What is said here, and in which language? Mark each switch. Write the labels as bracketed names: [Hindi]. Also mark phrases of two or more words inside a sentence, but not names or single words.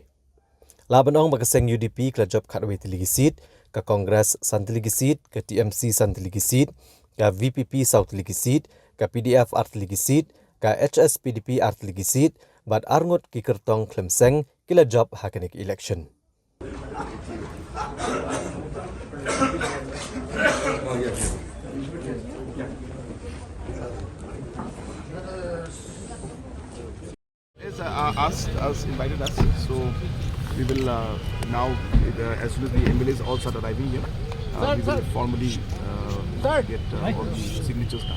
[Khasi] La banong bakaseng UDP ke job katwe teligi seat ke Kongres san teligi seat ke TMC san teligi seat ke VPP South teligi seat ke PDF art teligi seat ke HSPDP art teligi seat bat arngut ki kertong klemseng kila job hakenik election. [English] Invited us, so we will now, as soon as the MLAs all start arriving here, we will formally get all the signatures done.